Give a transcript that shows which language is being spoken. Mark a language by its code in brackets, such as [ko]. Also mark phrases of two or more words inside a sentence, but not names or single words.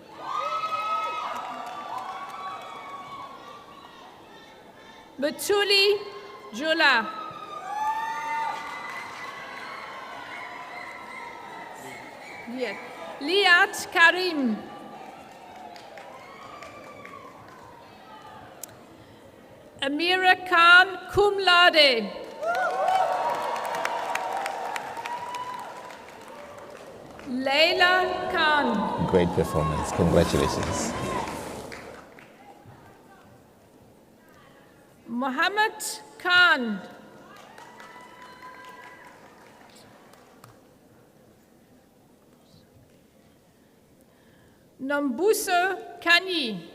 [en] Mutuli Jula. Liat Karim. Amira Khan [la] cum laude. [en] Leila Khan. Great performance. Congratulations. Muhammad Khan. Nombuso Kanyi.